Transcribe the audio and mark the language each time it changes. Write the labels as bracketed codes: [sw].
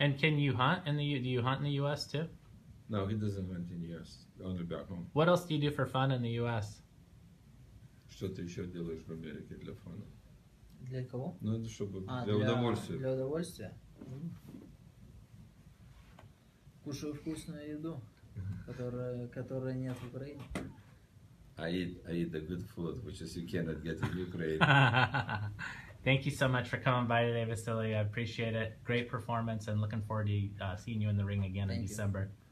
[en] And can you hunt do you hunt in the U.S. too? No, he doesn't hunt in the U.S. Only back home. What else do you do for fun in the U.S.? [ru] Что ты еще делаешь в Америке для фана? Для кого? Ну, это чтобы для удовольствия. Для удовольствия. Кушаю вкусную еду, которая нет в Украине. [en] I eat the good food, which is you cannot get in Ukraine. Thank you so much for coming by today, Vasyl. I appreciate it. Great performance, and looking forward to seeing you in the ring again in December.